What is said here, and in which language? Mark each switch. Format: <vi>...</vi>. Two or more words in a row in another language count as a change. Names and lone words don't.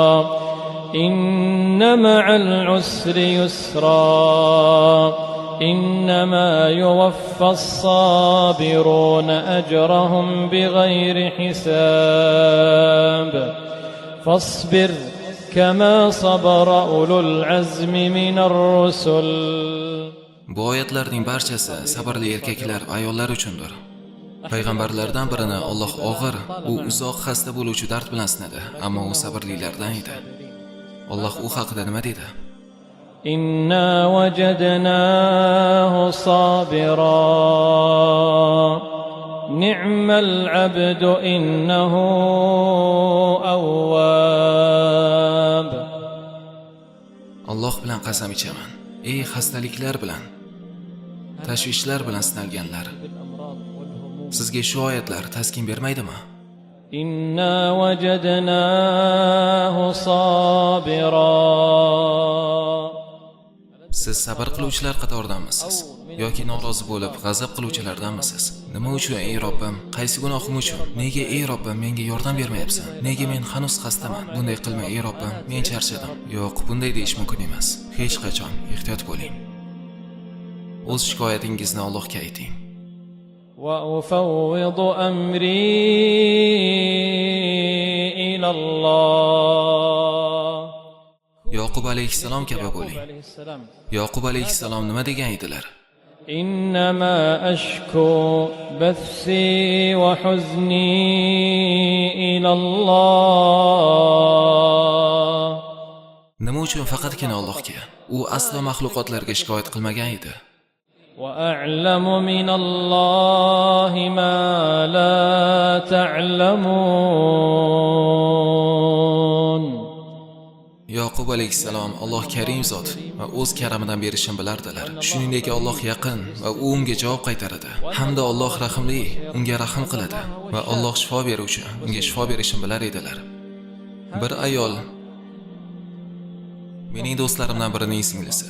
<ar>إن مع العسر يسرا. إنما يوفى الصابرون أجرهم بغير حساب. فاصبر كما صبر أولو العزم من الرسل.</ar> <uz>Bu oyatlarning barchasi sabrli erkaklar, ayollar uchundir. Payg'ambarlardan birini Alloh og'ir, u uzoq xasta bo'luvchi dard bilan sinadi, ammo u sabrlilardan edi. Alloh u haqida nima dedi?</uz> <ar>إنا وجدناه صابرا نعم العبد إنه أواب.</ar> <uz>Alloh bilan qasam ichaman. Ey xastaliklar bilan, tashvishlar bilan sinalganlar, sizga shu oyatlar taskin bermaydimi?</uz> <ar>إنا وجدناه صابرا.</ar> <uz>Siz sabr qiluvchilar qatoridanmisiz yoki norozi bo'lib g'azab qiluvchilardanmisiz? Nima uchun ey Robbim, qaysi gunohim uchun? Nega ey Robbim menga yordam bermayapsan? Nega men hanuz xastaman? Bunday qilma ey Robbim, men charchadim. Yo'q, bunday deyish mumkin emas. Hech qachon ehtiyot bo'ling. O'z shikoyatingizni Allohga ayting.</uz> <ar>وأفوض أمري إلى الله.</ar> <uz>Yoqub alayhissalom kabi bo'ling. Yoqub alayhissalom nima degan edilar?</uz> <ar>إنما أشكو بثي وحزني إلى الله.</ar> <uz>Nima uchun faqatgina Allohga? U aslo maxluqotlarga shikoyat qilmagan edi.</uz> <ar>وأعلم من الله ما لا تعلمون.</ar> <uz>Yaqub alayhissalom Alloh Karim zot va o'z karamidan berishini bilardilar. Shuningdek Alloh yaqin va u unga javob qaytaradi. Hamda Alloh rahimli, unga rahm qiladi va Alloh shifo beruvchi, unga shifo berishini bilar edilar. Bir ayol mening do'stlarimdan birining singlisi.</uz>